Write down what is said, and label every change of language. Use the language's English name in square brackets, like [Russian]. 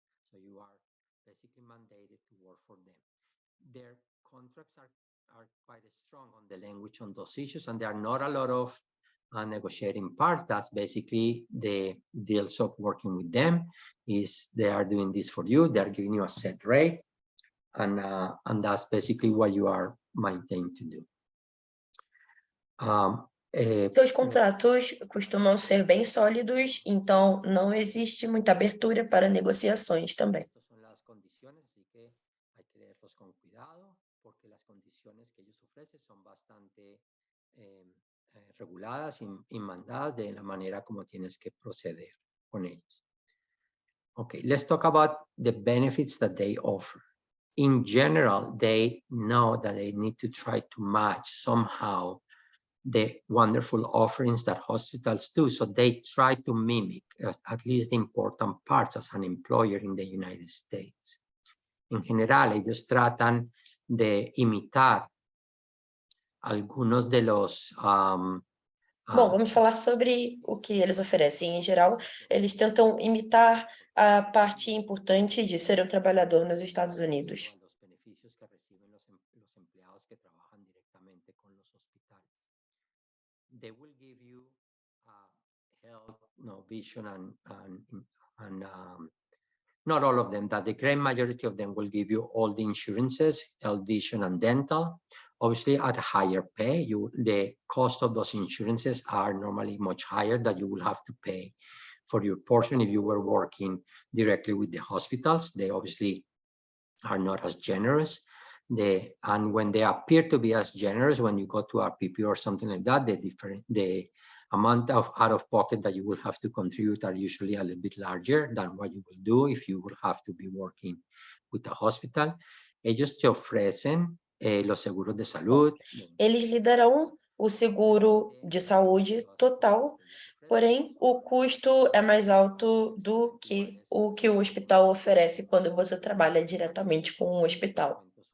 [English] So you are basically mandated to work for them. Their contracts are quite strong on the language on those issues, and there are not a lot of negotiating parts. That's basically the deals of working with them, is they are doing this for you, they are giving you a set rate, and that's basically what you are maintained to do. [Portuguese] Seus contratos costumam ser bem sólidos, então não existe muita abertura para negociações também. [Spanish] Estas son las condiciones, así que hay que leerlos con cuidado, porque las condiciones que ellos ofrecen son bastante reguladas y mandadas de la manera como tienes que proceder con ellos. [English] Okay, let's talk about the benefits that they offer. In general, they know that they need to try to match somehow the wonderful offerings that hospitals do. So they try to mimic at least the important parts as an employer in the United States. [Spanish] En general, ellos tratan de imitar algunos de los... [Portuguese] Bom, vamos falar sobre o que eles oferecem. Em geral, eles tentam imitar a parte importante de ser um trabalhador nos Estados Unidos. [Spanish] los beneficios que reciben los empleados que trabajan directamente con los hospitales. [English] They will give you health, vision, and not all of them, that the great majority of them will give you all the insurances, health, vision, and dental. Obviously, at a higher pay, the cost of those insurances are normally much higher that you will have to pay for your portion if you were working directly with the hospitals. They obviously are not as generous. And when they appear to be as generous, when you go to a PPO or something like that, the amount of out-of-pocket that you will have to contribute are usually a little bit larger than what you will do if you will have to be working with a hospital. [Spanish] Ellos te ofrecen los seguros de salud. [Portuguese] Eles lhe darão o seguro de saúde total, porém o custo é mais alto do que o hospital oferece quando você trabalha diretamente com o hospital.